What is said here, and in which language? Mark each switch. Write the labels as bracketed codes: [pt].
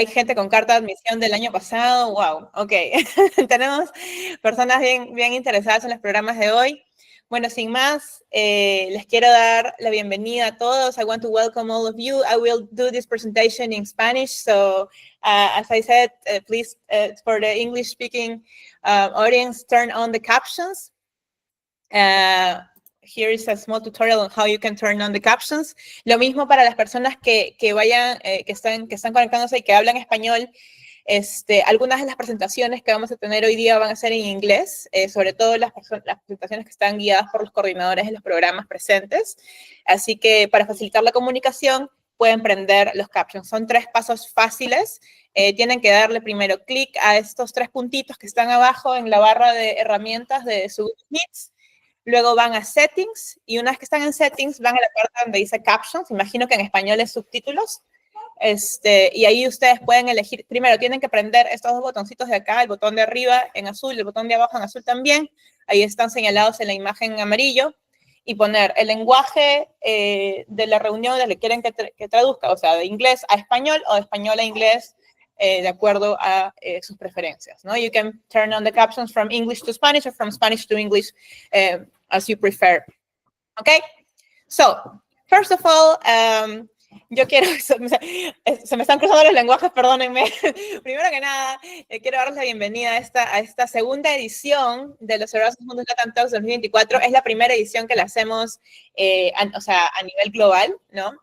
[es] Hay gente con carta de admisión del año pasado, wow, ok. Tenemos personas bien interesadas en los programas de hoy. Bueno, sin más, les quiero dar la bienvenida a todos. [en] I want to welcome all of you. I will do this presentation in Spanish, so as I said, please, for the English-speaking audience, turn on the captions. Here is a small tutorial on how you can turn on the captions. [es] Lo mismo para las personas que vayan, que están conectándose y que hablan español. Algunas de las presentaciones que vamos a tener hoy día van a ser en inglés, sobre todo las presentaciones que están guiadas por los coordinadores de los programas presentes. Así que para facilitar la comunicación, pueden prender los captions. Son 3 pasos fáciles. Tienen que darle primero clic a estos 3 puntitos que están abajo en la barra de herramientas de su Meets. Luego van a Settings, y una vez que están en Settings, van a la parte donde dice Captions. Imagino que en español es subtítulos. Y ahí ustedes pueden elegir, primero tienen que prender estos 2 botoncitos de acá, el botón de arriba en azul, el botón de abajo en azul también. Ahí están señalados en la imagen en amarillo. Y poner el lenguaje de la reunión del que quieren que traduzca, o sea, de inglés a español o de español a inglés, de acuerdo a sus preferencias, ¿no? [en] You can turn on the captions from English to Spanish or from Spanish to English, as you prefer. Okay? So, first of all, [es] yo quiero, se me están cruzando los lenguajes, perdónenme. Primero que nada, quiero darles la bienvenida a esta segunda edición de los Erasmus Mundus Latam Talks 2024. Es la primera edición que la hacemos, a nivel global, ¿no?